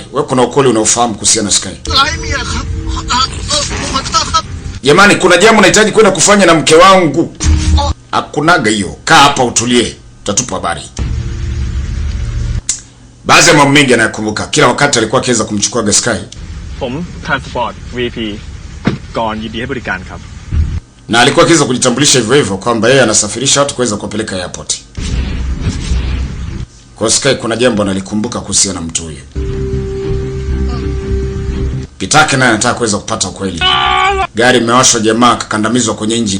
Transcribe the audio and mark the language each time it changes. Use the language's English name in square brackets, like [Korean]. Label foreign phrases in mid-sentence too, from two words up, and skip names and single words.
[Swahili] Wewe kuna ukweli unaofahamu kuhusiana na Sky? Jamani, kuna jambo nahitaji kwenda kufanya na mke wangu. Hakunaga hiyo. Kaa hapa utulie. Tutatupa habari. Baadhi ya mambo mengi anayakumbuka. Kila wakati alikuwa akiweza kumchukua Sky. [Thai] Transport VP Gone ยินดีให้บริการครับ [Swahili] Na alikuwa akiweza kujitambulisha hivyo hivyo kwamba yeye anasafirisha watu kuweza kupeleka airport. Kwa Sky kuna jambo analikumbuka kuhusiana na mtu huyo. Pitaki naye anataka kuweza kupata ukweli. Gari imewashwa, jamaa kakandamizwa kwenye engine.